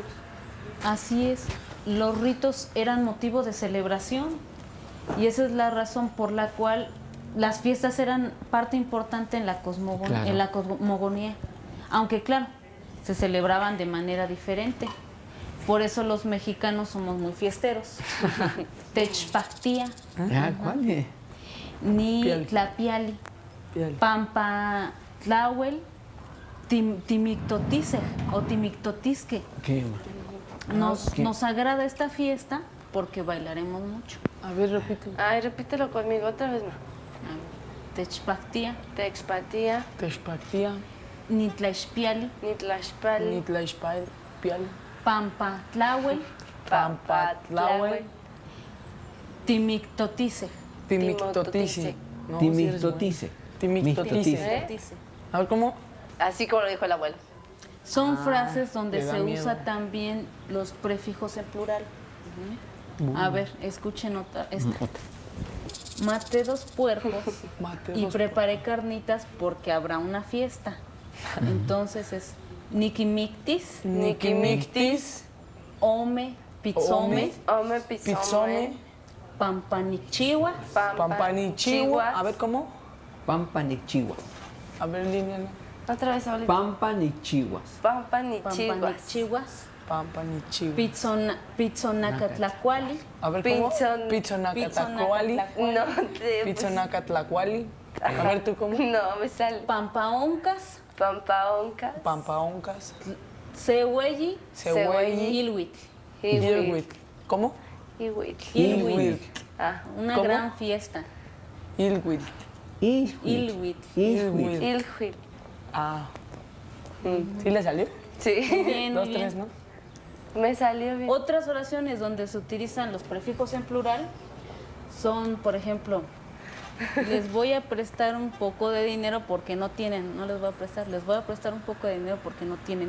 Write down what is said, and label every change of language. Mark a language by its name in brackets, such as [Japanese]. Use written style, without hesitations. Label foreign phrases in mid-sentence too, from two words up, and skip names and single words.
[Spanish] Así es, los ritos eran motivo de celebración y esa es la razón por la cual las fiestas eran parte importante en la cosmogonía, aunque claro, se celebraban de manera diferente. Por eso los mexicanos somos muy fiesteros. [Nahuatl languages] Techpactía, [Spanish] ¿Cuál es? [Nahuatl languages] ni tlapiali, pampa tlahuel, timictotisej o timictotisque. [Spanish] ¿Qué? Nos agrada esta fiesta porque bailaremos mucho. A ver, repite. Ay, repítelo conmigo otra vez, ma. [Nahuatl languages] Techpactía, Texpatía, Texpactía, Nitlaxpiali, Nitlaxpali, Nitlaxpal, Pial, Pampatlahuel, Pampatlahuel, Timictotice. Timictotice. No, Timictotice. Timictotice. [Spanish] A ver, ¿cómo? Así como lo dijo el abuelo. Son frases donde le da se miedo. usa también los prefijos en plural. A ver, escuchen esta. Maté 2 puercos Maté y 2 preparé carnitas porque habrá una fiesta. Entonces es Nikimictis, [Nahuatl languages] Nikimictis, Ome, Pizzome, Ome, Pizzome, Pampanichiwa, Pampanichiwa. [Spanish] A ver, ¿cómo? [Nahuatl languages] Pampanichiwa. [Spanish] A ver, Liliana. Otra vez, abuelito. [Nahuatl languages] Pampanichiwas. Pampanichihuas. Pampanichihuas, Pampanichiwa. Pizzonacatlacuali, [Spanish] A ver, ¿cómo? [Nahuatl languages] Pizzon- Pizzonacatlacuali. [Spanish] No, te... Pizzonacatlacuali. A ver, ¿tú cómo? No, me sale. [Nahuatl languages] Pampaoncas, Pampaonca. Pampaoncas. Cehuelli, Cehuelli. Ilhuit. Ilhuit. [Spanish] ¿Cómo? [Nahuatl languages] Iwit. Ilhuit. [Spanish] Ah, Una ¿Cómo? gran fiesta. [Nahuatl languages] Ilhuit. Ilhuit. Ilhuit. Ilhuit. [Spanish] Ah. ¿Sí le salió? Sí. Bien, muy 2, bien. 3, ¿no? Me salió bien. Otras oraciones donde se utilizan los prefijos en plural son, por ejemplo, les voy a prestar un poco de dinero porque no tienen, no les voy a prestar, les voy a prestar un poco de dinero porque no tienen.